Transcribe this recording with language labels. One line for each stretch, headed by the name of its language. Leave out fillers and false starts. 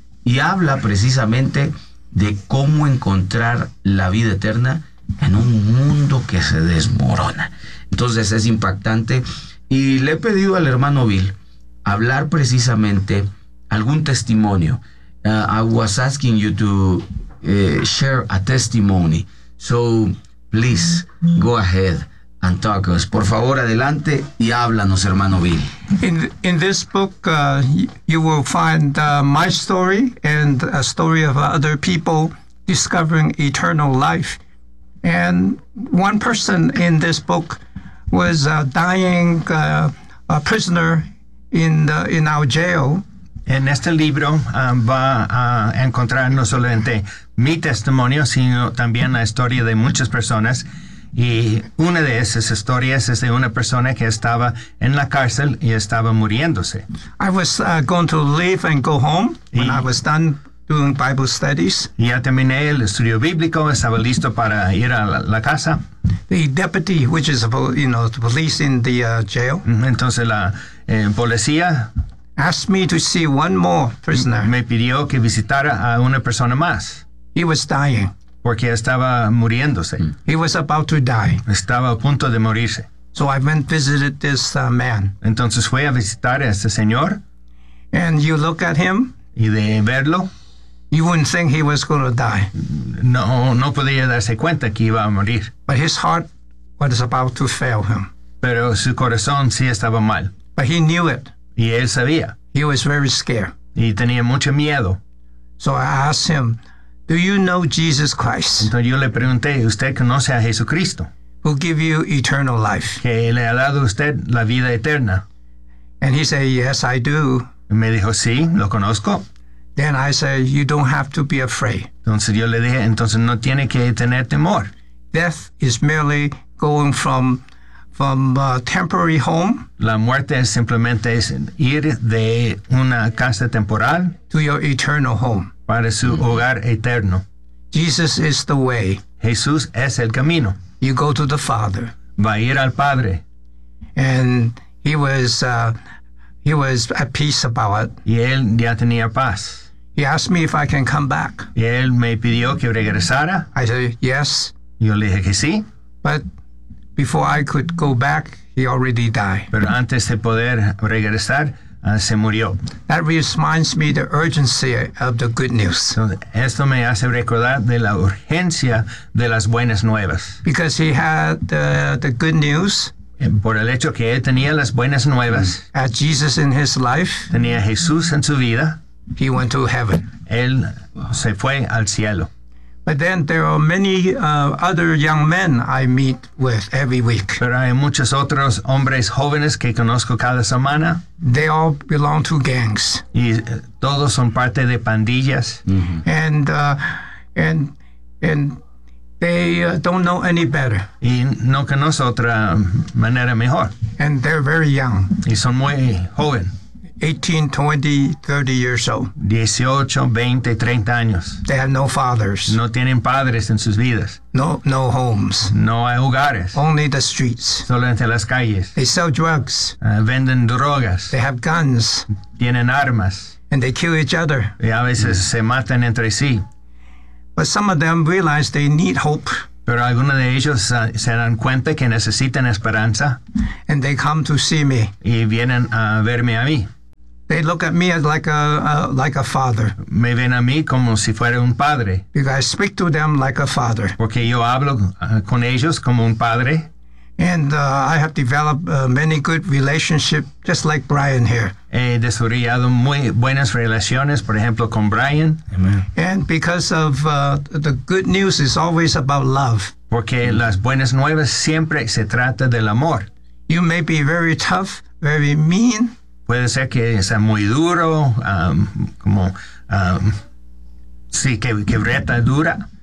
Spanish: Y habla precisamente de cómo encontrar la vida eterna en un mundo que se desmorona. Entonces es impactante. Y le he pedido al hermano Bill hablar precisamente algún testimonio.
English: I was asking you to share a testimony. So please go ahead and talk us.
Spanish: Por favor, adelante y háblanos, hermano Bill.
English: In this book, you will find my story and a story of other people discovering eternal life. And one person in this book was a dying a prisoner in our jail.
Spanish: En este libro va a encontrar no solamente mi testimonio, sino también la historia de muchas personas. Y una de esas historias es de una persona que estaba en la cárcel y estaba muriéndose.
English: I was going to leave and go home when I was done doing Bible studies.
Spanish: Ya terminé el estudio bíblico, estaba listo para ir a la casa.
English: The deputy, which is the police in the jail.
Spanish: Entonces la policía
English: asked me to see one more prisoner.
Spanish: Me pidió que visitara a una persona más.
English: He was dying.
Spanish: Porque estaba muriéndose.
English: He was about to die.
Spanish: Estaba a punto de morirse.
English: So I went and visited this man.
Spanish: Entonces fui a visitar a este señor.
English: And you look at him.
Spanish: Y de verlo.
English: You wouldn't think he was going to die.
Spanish: No podía darse cuenta que iba a morir.
English: But his heart was about to fail him.
Spanish: Pero su corazón sí estaba mal.
English: But he knew it.
Spanish: Y él sabía.
English: He was very scared.
Spanish: Y tenía mucho miedo.
English: So I asked him, do you know Jesus Christ?
Spanish: Entonces yo le pregunté, ¿usted conoce a Jesucristo?
English: Who give you eternal life?
Spanish: Que le ha dado usted la vida eterna.
English: And he said, yes, I do.
Spanish: Y me dijo, sí, lo conozco.
English: Then I said, you don't have to be afraid.
Spanish: Entonces yo le dije, entonces no tiene que tener temor.
English: Death is merely going from a temporary home.
Spanish: La muerte es simplemente ir de una casa temporal
English: to your eternal home.
Spanish: Para su hogar eterno.
English: Jesus is the way.
Spanish: Jesús es el camino.
English: You go to the Father.
Spanish: Va a ir al Padre.
English: And he was at peace about it.
Spanish: Y él ya tenía paz.
English: He asked me if I can come back.
Spanish: Y él me pidió que regresara.
English: I said yes.
Spanish: Yo le dije que sí.
English: But before I could go back, he already died.
Spanish: Pero antes de poder regresar, se murió.
English: That reminds me the urgency of the good news.
Spanish: Esto me hace recordar de la urgencia de las buenas nuevas.
English: Because he had the good news.
Spanish: Por el hecho que él tenía las buenas nuevas.
English: Had Jesus in his life.
Spanish: Tenía Jesús en su vida.
English: He went to heaven.
Spanish: Él se fue al cielo.
English: But then there are many other young men I meet with every week.
Spanish: Pero hay muchos otros hombres jóvenes que conozco cada semana.
English: They all belong to gangs.
Spanish: Y todos son parte de pandillas. Mm-hmm.
English: And they don't know any better.
Spanish: Y no conoce otra manera mejor.
English: And they're very young.
Spanish: Y son muy jóvenes.
English: 18, 20, 30 years old.
Spanish: 18, 20, 30 años.
English: They have no fathers.
Spanish: No tienen padres en sus vidas.
English: No homes.
Spanish: No hay hogares.
English: Only the streets.
Spanish: Solamente las calles.
English: They sell drugs.
Spanish: Venden drogas.
English: They have guns.
Spanish: Tienen armas.
English: And they kill each other.
Spanish: Y a veces se matan entre sí.
English: But some of them realize they need hope.
Spanish: Pero algunos de ellos se dan cuenta que necesitan esperanza.
English: And they come to see me.
Spanish: Y vienen a verme a mí.
English: They look at me as like a father.
Spanish: Me ven a mí como si fuera un padre.
English: Because I speak to them like a father.
Spanish: Porque yo hablo con ellos como un padre.
English: And I have developed many good relationships, just like Brian here.
Spanish: He desarrollado muy buenas relaciones, por ejemplo, con Brian.
English: Amen. And because of the good news is always about love.
Spanish: Porque las buenas nuevas siempre se trata del amor.
English: You may be very tough, very mean.
Spanish: Puede ser que sea muy duro, como sí, que reta dura.